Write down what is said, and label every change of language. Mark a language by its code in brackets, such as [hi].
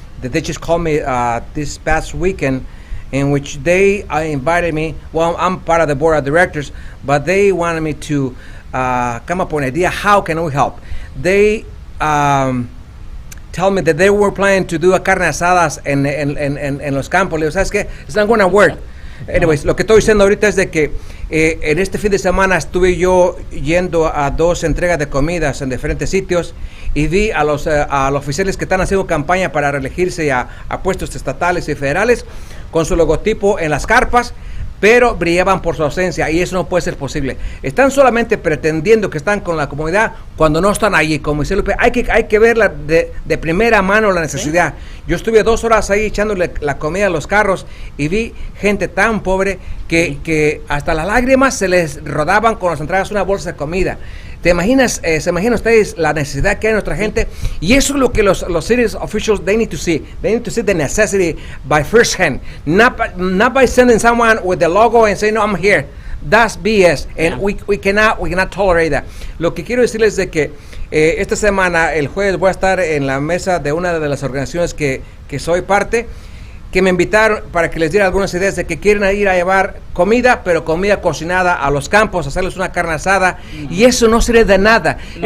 [en] That they just called me this past weekend, in which they invited me. Well, I'm part of the board of directors, but they wanted me to come up with an idea. How can we help? They tell me that they were planning to do a carne asadas [es] en los campos. Le digo, ¿sabes qué? [en] It's not going to work. [es] Anyways, lo que estoy diciendo ahorita es de que en este fin de semana estuve yo yendo a 2 entregas de comidas en diferentes sitios y vi a los oficiales que están haciendo campaña para reelegirse a puestos estatales y federales con su logotipo en las carpas, pero brillaban por su ausencia, y eso no puede ser posible. Están solamente pretendiendo que están con la comunidad cuando no están allí. Como dice Lupe, hay que verla de primera mano la necesidad. ¿Sí? Yo estuve 2 horas ahí echándole la comida a los carros y vi gente tan pobre que hasta las lágrimas se les rodaban cuando les entregas una bolsa de comida. ¿Se imaginan ustedes la necesidad que hay en nuestra gente? Y eso es lo que los [en] city officials, they need to see. They need to see the necessity by first hand. Not by sending someone with the logo and saying, no, I'm here. That's BS. And we cannot tolerate that. [es] Lo que quiero decirles es de que esta semana, el jueves, voy a estar en la mesa de una de las organizaciones que soy parte, que me invitaron para que les diera algunas ideas de que quieren ir a llevar comida, pero comida cocinada a los campos, hacerles una carne asada, y eso no sirve de nada. No.